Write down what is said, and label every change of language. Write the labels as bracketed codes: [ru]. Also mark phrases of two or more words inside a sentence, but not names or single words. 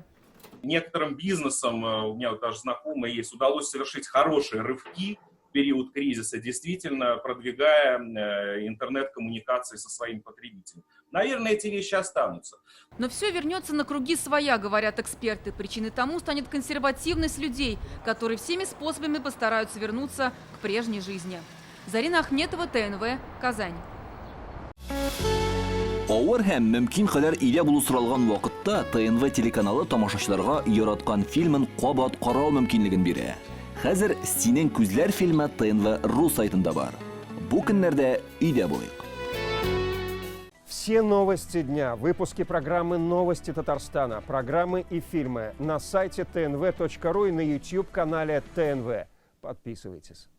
[ru] Некоторым бизнесам, у меня даже знакомые есть, удалось совершить хорошие рывки в период кризиса, действительно продвигая интернет-коммуникации со своим потребителем. Наверное, эти вещи останутся. Но все вернется на круги своя, говорят эксперты. Причиной тому станет консервативность людей, которые всеми способами постараются вернуться к прежней жизни. Зарина Ахметова, ТНВ, Казань. [tt] Авыр һәм мөмкин кадәр илә булу соралган вакытта ТНВ телеканалы тамашачыларга яраткан фильмын кабат карау мөмкинлеген бирә. Хәзер «Синең күзләр» фильмы ТНВ.ру сайтында бар. Бу көннәрдә өйдә булыйк. [ru] Все новости дня, выпуски программы «Новости Татарстана», программы и фильмы на сайте tnv.ru и на YouTube-канале ТНВ. Подписывайтесь.